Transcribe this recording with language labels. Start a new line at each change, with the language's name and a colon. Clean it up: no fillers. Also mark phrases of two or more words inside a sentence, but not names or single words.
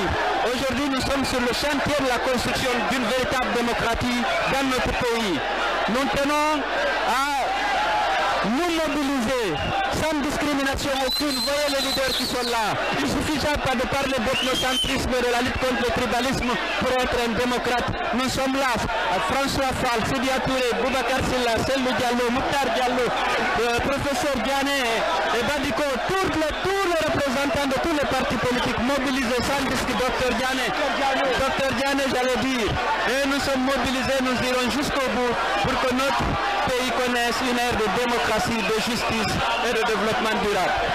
French: Aujourd'hui, nous sommes sur le chantier de la construction d'une véritable démocratie dans notre pays. Nous tenons à nous mobiliser sans discrimination aucune. Voyez les leaders qui sont là. Il ne suffit pas de parler d'ethnocentrisme et de la lutte contre le tribalisme pour être un démocrate. Nous sommes là. François Fall, Sidia Touré, Boubacar Silla, Selou Diallo, Mouktar Diallo, professeur Diané et Badiko, tous les représentants de tous les partis politiques mobilisés sans disque, Dr Diané, j'allais dire. Et nous sommes mobilisés, nous irons jusqu'au bout pour que notre pays connaisse une ère de démocratie, de justice et de développement durable.